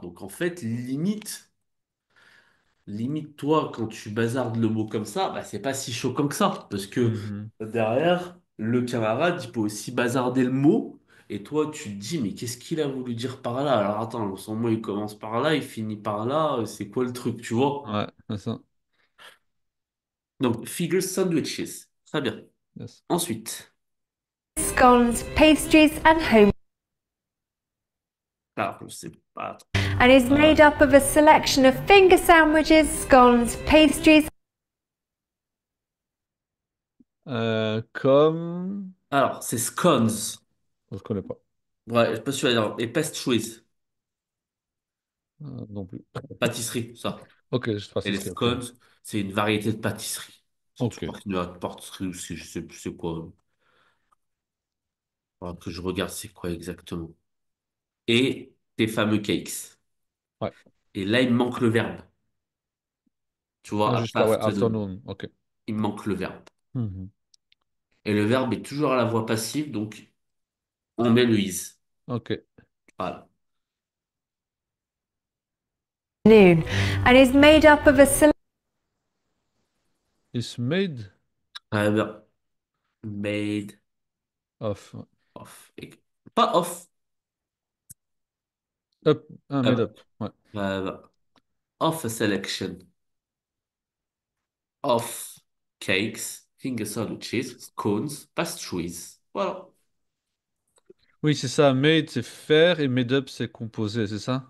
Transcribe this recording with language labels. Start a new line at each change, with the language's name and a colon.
French: Donc en fait, limite toi quand tu bazardes le mot comme ça, bah c'est pas si choquant que ça parce que Mhm. derrière le camarade, il peut aussi bazarder le mot et toi tu te dis mais qu'est-ce qu'il a voulu dire par là? Alors attends, son mot il commence par là, il finit par là, c'est quoi le truc, tu vois? Ouais, c'est ça. Donc figure sandwiches. Très bien.
English: Yes.
French: Ensuite,
English: Scones, pastries, and home,
French: alors je sais pas.
English: and is Euh, made up of a selection of finger sandwiches, scones, pastries,
French: Comme. alors c'est scones. Je connais pas. Ouais, je sais pas si tu vas dire. Et pastries, Non plus. pâtisserie, ça. Ok, je Et les pâtisserie, ok. scones, c'est une variété de pâtisserie. C'est Ok. tout partie de la pâtisserie aussi, je sais plus c'est quoi. Faudra que je regarde c'est quoi exactement. Et tes fameux cakes. Ouais. Et là, il me manque le verbe. Tu vois, Ah, juste là, ouais, afternoon, afternoon. Ok. il me manque le verbe. Mhm. Et le verbe est toujours à la voix passive, donc on met le is. Ok. Voilà.
English: noon, and is made up of a selection Is made
French: Très bien. Made
English: of.
French: of. Pas of,
English: Up. Ah, made
French: up. Ouais.
English: Euh, of a selection of cakes, finger sandwiches, scones, pastries.
French: Voilà. Oui, c'est ça. Made, c'est faire et made up, c'est composer, c'est ça?